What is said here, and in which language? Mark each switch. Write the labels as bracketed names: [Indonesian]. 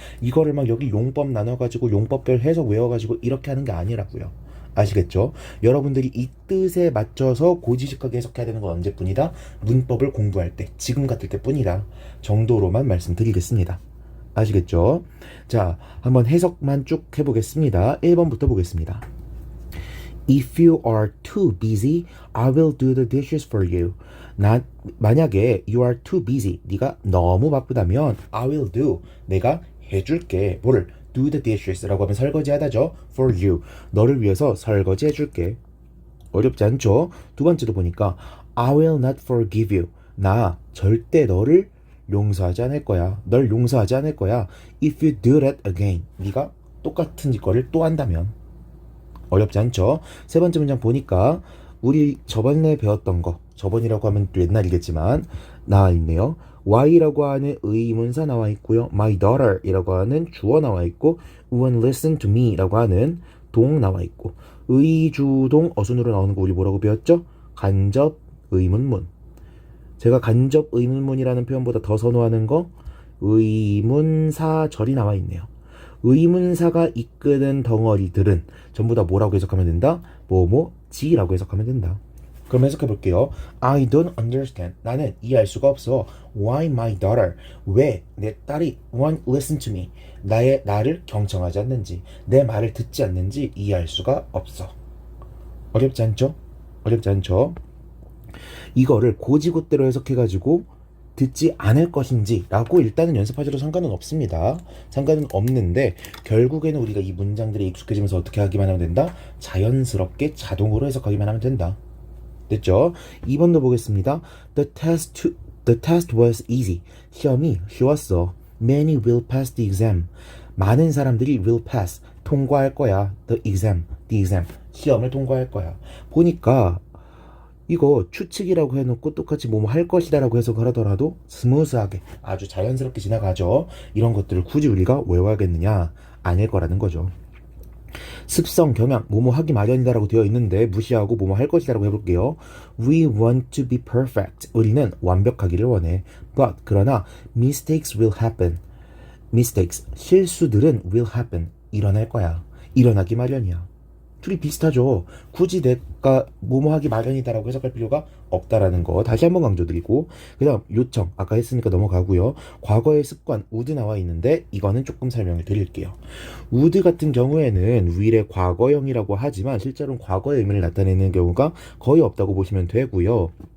[Korean] 이거를 막 여기 용법 나눠가지고 용법별 해석 외워가지고 이렇게 하는 게 아니라고요. 아시겠죠? 여러분들이 이 뜻에 맞춰서 고지식하게 해석해야 되는 건 언제뿐이다? 문법을 공부할 때, 지금 같을 때뿐이다 정도로만 말씀드리겠습니다. 아시겠죠? 자, 한번 해석만 쭉 해보겠습니다. 1번부터 보겠습니다. [English] If you are too busy, I will do the dishes for you. [Korean] 만약에 [English] you are too busy, [Korean] 네가 너무 바쁘다면 [English] I will do, [Korean] 내가 해줄게. 뭐를? [English] do the dishes [Korean] 라고 하면 설거지 하다죠. [English] for you, [Korean] 너를 위해서 설거지 해줄게. 어렵지 않죠? 두 번째도 보니까 [English] I will not forgive you. [Korean] 나 절대 너를 용서하지 않을 거야. 널 용서하지 않을 거야. [English] If you do that again. [Korean] 네가 똑같은 거를 또 한다면. 어렵지 않죠? 세 번째 문장 보니까 우리 저번에 배웠던 거, 저번이라고 하면 또 옛날이겠지만 나와 있네요. Y라고 하는 의문사 나와 있고요. [English] My daughter [Korean] 이라고 하는 주어 나와 있고 [English] When listen to me [Korean] 라고 하는 동 나와 있고 의주동 어순으로 나오는 거 우리 뭐라고 배웠죠? 간접 의문문. 제가 간접 의문문이라는 표현보다 더 선호하는 거 의문사절이 나와 있네요. 의문사가 이끄는 덩어리들은 전부 다 뭐라고 해석하면 된다? 뭐뭐지라고 해석하면 된다. 그럼 해석해 볼게요. [English] I don't understand. [Korean] 나는 이해할 수가 없어. [English] Why my daughter? [Korean] 왜 내 딸이 [English] won't listen to me? [Korean] 나를 경청하지 않는지, 내 말을 듣지 않는지 이해할 수가 없어. 어렵지 않죠? 어렵지 않죠? 이거를 고지고대로 해석해가지고 듣지 않을 것인지 라고 일단은 연습하셔도 상관은 없습니다. 상관은 없는데 결국에는 우리가 이 문장들에 익숙해지면서 어떻게 하기만 하면 된다? 자연스럽게 자동으로 해석하기만 하면 된다. 됐죠? 2번도 보겠습니다. [English] The test was easy. [Korean] 시험이 쉬웠어. [English] Many will pass the exam. [Korean] 많은 사람들이 [English] will pass. [Korean] 통과할 거야. [English] The exam. [Korean] 시험을 통과할 거야. 보니까 이거 추측이라고 해놓고 똑같이 뭐뭐 할 것이다 라고 해석을 하더라도 스무스하게 아주 자연스럽게 지나가죠. 이런 것들을 굳이 우리가 외워야겠느냐? 아닐 거라는 거죠. 습성, 경향, 뭐뭐 하기 마련이다 라고 되어 있는데 무시하고 뭐뭐 할 것이다 라고 해볼게요. [English] We want to be perfect. [Korean] 우리는 완벽하기를 원해. [English] But [Korean] 그러나 [English] mistakes will happen. mistakes, [Korean] 실수들은 [English] will happen. [Korean] 일어날 거야. 일어나기 마련이야. 둘이 비슷하죠. 굳이 내가 뭐뭐 하기 마련이다라고 해석할 필요가 없다라는 거 다시 한번 강조드리고, 그 다음 요청 아까 했으니까 넘어가고요. 과거의 습관 would 나와 있는데 이거는 조금 설명을 드릴게요. would 같은 경우에는 will의 과거형이라고 하지만 실제로는 과거의 의미를 나타내는 경우가 거의 없다고 보시면 되고요.